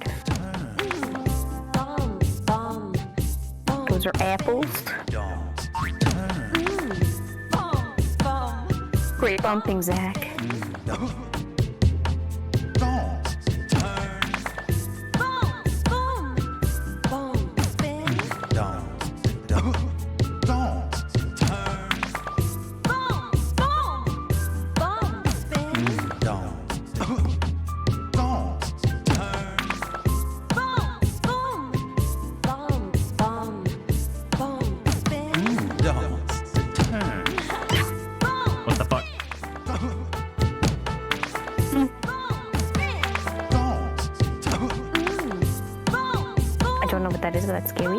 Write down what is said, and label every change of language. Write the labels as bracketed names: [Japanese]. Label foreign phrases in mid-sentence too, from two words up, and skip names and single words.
[English] Bomb, bomb, bomb. Those are apples. dong, turn. Bomb, bomb. Great bumping, Zach. Dong, turn. Boom, boom, boom, spin. Dong, dong, dong, turn. Boom, boom, boom, spin. Dong, dong, turn. Boom, boom, boom, boom, boom, spin. Dong, turn. What the fuck? Dong, I don't know what that is, but that's scary.